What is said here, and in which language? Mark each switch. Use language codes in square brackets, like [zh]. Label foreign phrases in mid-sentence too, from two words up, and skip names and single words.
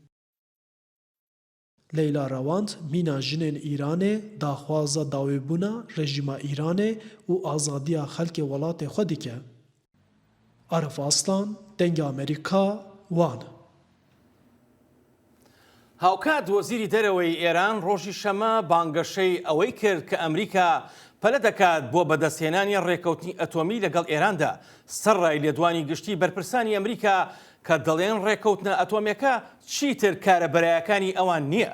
[ku] Leyla Rawand mîna jinên Îranê daxwaza dawêbûna rejîma Îranê û azadiya xelkê welatê xwe dike. Arif Aslan, Dengê Amerîka, Wan. [ckb] هاوکات وەزیری دەرەوەی ئێران ڕۆژی شەمە بانگەشەی ئەوەی کرد کە ئەمریکا پەلە دەکات بۆ بەدەستهێنانی ڕێکەوتنی ئەتۆمی لەگەڵ ئێراندا سەرڕای لێدوانی گشتی بەرپرسانی ئەمریکا کە دەڵێن ڕێکەوتنە ئەتۆمیەکە چیتر کارەبەرایەکانی ئەوان نییە.